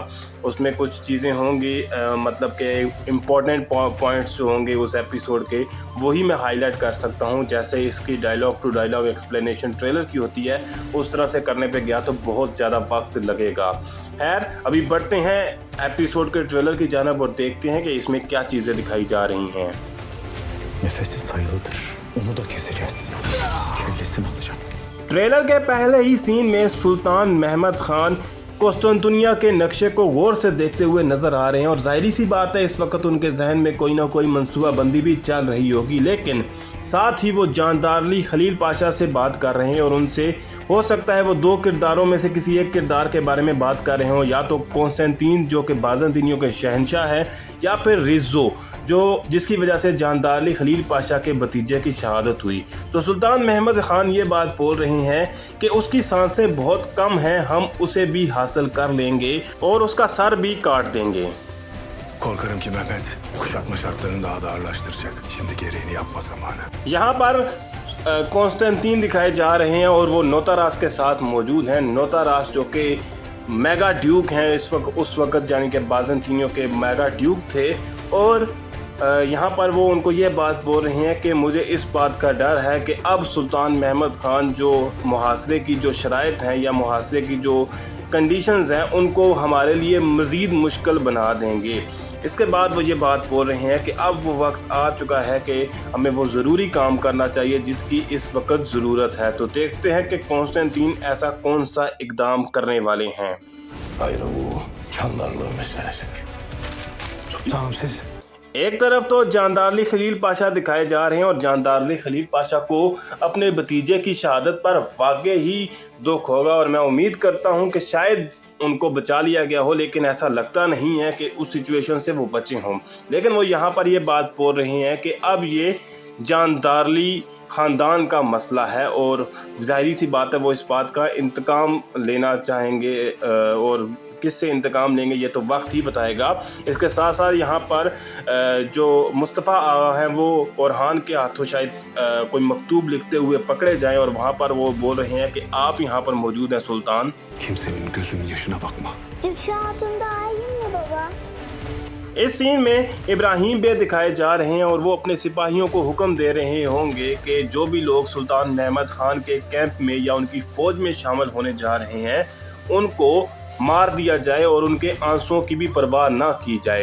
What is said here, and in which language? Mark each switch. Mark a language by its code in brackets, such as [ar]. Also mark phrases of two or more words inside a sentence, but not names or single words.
[hi] उसमें कुछ चीज़ें होंगी मतलब कि [en] important points [hi] जो होंगे उस एपिसोड के वही मैं हाईलाइट कर सकता हूं, जैसे इसकी [en] dialogue to dialogue explanation [hi] ट्रेलर की होती है उस तरह से करने पे गया तो बहुत ज़्यादा वक्त लगेगा। खैर, अभी बढ़ते हैं एपिसोड के ट्रेलर की जानिब और देखते हैं कि इसमें क्या चीज़ें दिखाई जा रही हैं। [tr] Nefesi sayılıdır. Onu da keseceğiz. Kellesini alacağım. [hi] ट्रेलर के पहले ही सीन में सुल्तान महमद खान कोस्टंतुनिया के नक्शे को गौर से देखते हुए नजर आ रहे हैं, और जाहिर सी बात है इस वक्त उनके जहन में कोई ना कोई मंसूबाबंदी भी चल रही होगी, लेकिन साथ ही वो जानदारली खलील पाशा से बात कर रहे हैं और उनसे हो सकता है वो दो किरदारों में से किसी एक किरदार के बारे में बात कर रहे हों, या तो कॉन्स्टेंटीन जो कि बाज़ंतीनियों के शहंशाह है, या फिर रिज़ो जो जिसकी वजह से जानदारली खलील पाशा के भतीजे की शहादत हुई। तो सुल्तान महमद खान ये बात बोल रहे हैं कि उसकी सांसें बहुत कम हैं, हम उसे भी हासिल कर लेंगे और उसका सर भी काट देंगे। [tr] Korkarım ki Mehmet kuşatma şartlarını daha da ağırlaştıracak. Şimdi gereğini yapma zamanı. [hi] यहाँ पर कॉन्स्टेंटीन दिखाए जा रहे हैं और वो नोतारास के साथ मौजूद हैं। नोतारास जो कि मेगा ड्यूक हैं इस वक्त, उस वक्त यानी कि बाज़ंतीनियों के मेगा ड्यूक थे, और यहाँ पर वो उनको ये बात बोल रहे हैं कि मुझे इस बात का डर है कि अब सुल्तान महमद खान जो मुहासरे की जो शराइत हैं या मुहासरे की जो कंडीशंस हैं उनको हमारे लिए मज़ीद मुश्किल बना देंगे। इसके बाद वो ये बात बोल रहे हैं कि अब वो वक्त आ चुका है कि हमें वो ज़रूरी काम करना चाहिए जिसकी इस वक्त ज़रूरत है। तो देखते हैं कि कॉन्स्टेंटीन ऐसा कौन सा इकदाम करने वाले हैं। [tr] Hayır bu candarlığı meselesidir. Sultanım siz [hi] एक तरफ तो जानदारली खलील पाशा दिखाए जा रहे हैं और जानदारली खलील पाशा को अपने भतीजे की शहादत पर वाकई ही दुख होगा, और मैं उम्मीद करता हूं कि शायद उनको बचा लिया गया हो, लेकिन ऐसा लगता नहीं है कि उस सिचुएशन से वो बचे हों। लेकिन वो यहाँ पर ये बात बोल रहे हैं कि अब ये जानदारली ख़ानदान का मसला है और ज़ाहिर सी बात है वो इस बात का इंतकाम लेना चाहेंगे, और किससे इंतकाम लेंगे ये तो वक्त ही बताएगा। इसके साथ साथ यहाँ पर जो मुस्तफ़ा आगा हैं वो ओरहान के हाथों शायद कोई मकतूब लिखते हुए पकड़े जाएं, और वहाँ पर वो बोल रहे हैं कि आप यहाँ पर मौजूद हैं सुल्तान। [tr] kimsenin gözünün yaşına bakma. Gülşah Hatun daha iyi mi baba? [hi] इस सीन में इब्राहिम बे दिखाए जा रहे हैं और वो अपने सिपाहियों को हुक्म दे रहे होंगे कि जो भी लोग सुल्तान महमद खान के कैंप में या उनकी फ़ौज में शामिल होने जा रहे हैं उनको मार दिया जाए और उनके आंसुओं की भी परवाह ना की जाए।